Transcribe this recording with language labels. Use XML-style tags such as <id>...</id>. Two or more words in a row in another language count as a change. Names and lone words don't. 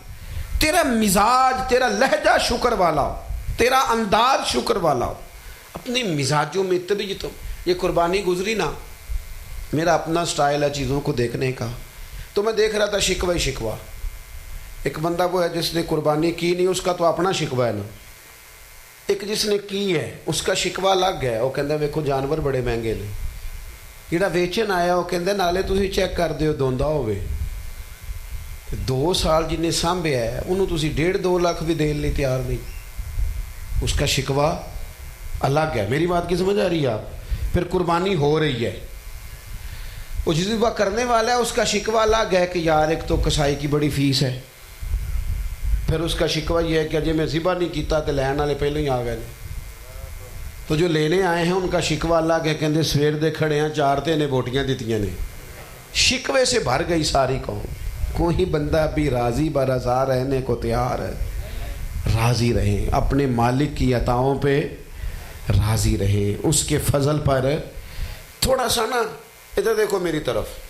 <ur>تیرا مزاج، تیرا لہجہ شکر والا ہو، تیرا انداز شکر والا ہو، اپنی مزاجوں میں طبیعتوں. یہ قربانی گزری نا، میرا اپنا سٹائل ہے چیزوں کو دیکھنے کا، تو میں دیکھ رہا تھا شکوہ ہی شکوہ. ایک بندہ وہ ہے جس نے قربانی کی نہیں، اس کا تو اپنا شکوہ ہے نا. ایک جس نے کی ہے اس کا شکوہ الگ ہے.</ur> <pa>وہ کہندا ویکھو جانور بڑے مہنگے نے. جہاں ویچن آیا وہ کہندا نالے تسی چیک کر دیو دوندا ہوے. 2 سال جن نے سانبھیا ہے انہوں تسی 1.5-2 لاکھ بھی دین ਲਈ تیار نہیں.</pa> <ur>اس کا شکوہ الگ ہے. میری بات کی سمجھ آ رہی ہے آپ؟ پھر قربانی ہو رہی ہے، وہ جس ذبح کرنے والا ہے اس کا شکوہ الگ ہے کہ یار ایک تو کسائی کی بڑی فیس ہے.</ur> <pa>پھر اس کا شکوہ یہ ہے کہ اجے میں ذبح نہیں کیتا تو لین والے پہلے ہی آ گئے.</pa> <ur>تو جو لینے آئے ہیں ان کا شکوہ الگ ہے،</ur> <pa>کہندے سویر دے کھڑے ہیں 4 تے نے بوٹیاں دتیاں نے.</pa> <ur>شکوے سے بھر گئی ساری قوم. کوئی بندہ بھی راضی برضا رہنے کو تیار ہے. راضی رہیں، اپنے مالک کی عطاؤں پہ راضی رہیں، اس کے فضل پر. تھوڑا سا نا ادھر دیکھو میری طرف.</ur>